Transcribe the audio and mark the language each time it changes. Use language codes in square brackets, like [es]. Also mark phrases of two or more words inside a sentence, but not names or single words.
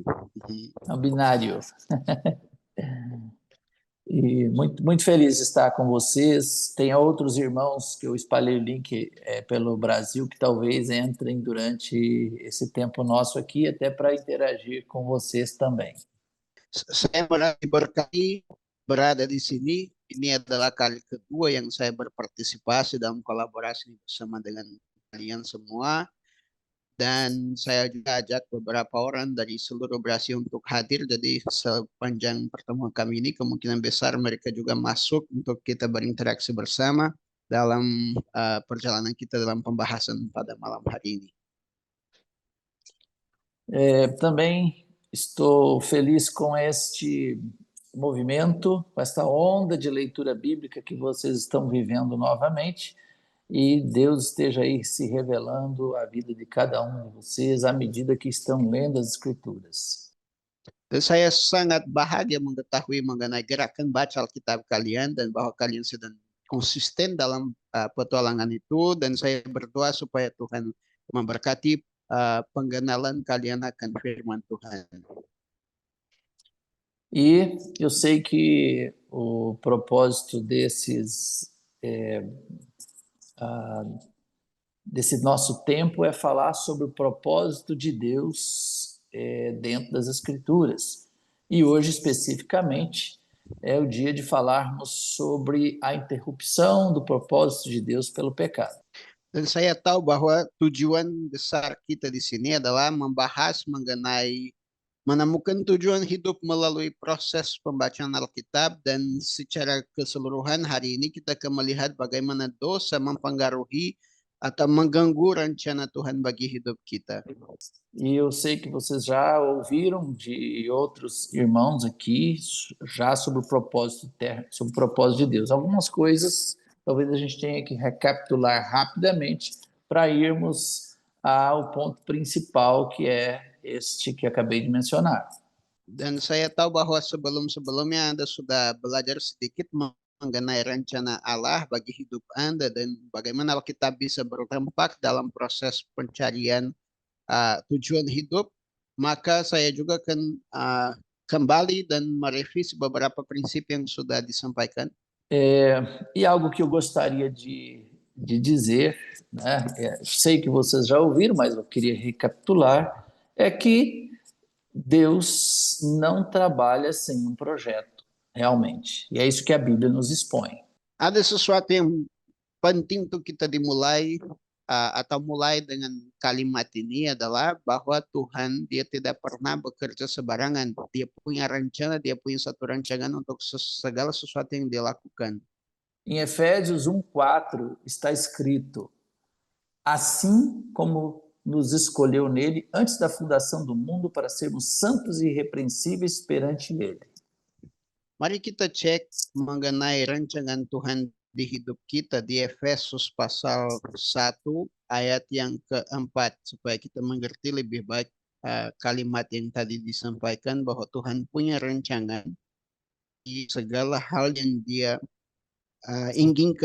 [pt] Webinário. E muito feliz de estar com vocês. Tem outros irmãos que eu espalhei o link pelo Brasil que talvez entrem durante esse tempo nosso aqui, até para interagir com vocês também. [id] Saya berkali berada di sini. Ini adalah kali kedua yang saya berpartisipasi dalam kolaborasi bersama dengan kalian semua. Dan saya juga ajak beberapa orang dari seluruh Brasil untuk hadir. Jadi sepanjang pertemuan kami ini kemungkinan besar mereka juga masuk untuk kita berinteraksi bersama dalam perjalanan kita dalam pembahasan pada malam hari ini. [pt] Também estou feliz com este movimento, com esta onda de leitura bíblica que vocês estão vivendo novamente. E Deus esteja aí se revelando a vida de cada um de vocês à medida que estão lendo as Escrituras. [id] Dan saya sangat bahagia mengetahui mengenai gerakan baca Alkitab kalian dan bahwa kalian sedang konsisten dalam petualangan itu, dan saya berdoa supaya Tuhan memberkati pengenalan kalian akan firman Tuhan. [pt] E eu sei que o propósito desse nosso tempo é falar sobre o propósito de Deus dentro das Escrituras. E hoje, especificamente, é o dia de falarmos sobre a interrupção do propósito de Deus pelo pecado. [id] Dan saya tahu bahwa tujuan besar kita di sini adalah membahas mengenai menemukan tujuan hidup melalui proses pembacaan Alkitab, dan secara keseluruhan hari ini kita akan melihat bagaimana dosa mempengaruhi atau mengganggu rencana Tuhan bagi hidup kita. [pt] E eu sei que vocês já ouviram de outros irmãos aqui já sobre o propósito de Deus. Algumas coisas talvez a gente tenha que recapitular rapidamente para irmos ao ponto principal, que é este que acabei de mencionar. [id] Dan saya tahu bahwa sebelum-sebelumnya Anda sudah belajar sedikit mengenai rencana Allah bagi hidup Anda dan bagaimana Alkitab bisa berdampak dalam proses pencarian tujuan hidup. Maka saya juga akan kembali dan merevisi beberapa prinsip yang sudah disampaikan. [pt] E algo que eu gostaria de dizer, né, sei que vocês já ouviram, mas eu queria recapitular, é que Deus não trabalha sem um projeto, realmente. E é isso que a Bíblia nos expõe. [id] Ada sesuatu yang penting untuk kita dimulai atau mulai dengan kalimat ini adalah bahwa Tuhan dia tidak pernah bekerja sembarangan. Dia punya rencana, dia punya satu rancangan untuk segala sesuatu yang dia lakukan. [pt] Em Efésios 1:4 está escrito: assim como nos escolheu nele antes da fundação do mundo para sermos santos e irrepreensíveis perante ele. [id] Mari kita cek mengenai rancangan Tuhan di hidup kita di Efesus pasal 1 ayat yang keempat, supaya kita mengerti lebih baik kalimat yang tadi disampaikan bahwa Tuhan punya rancangan di segala hal yang dia inginkan.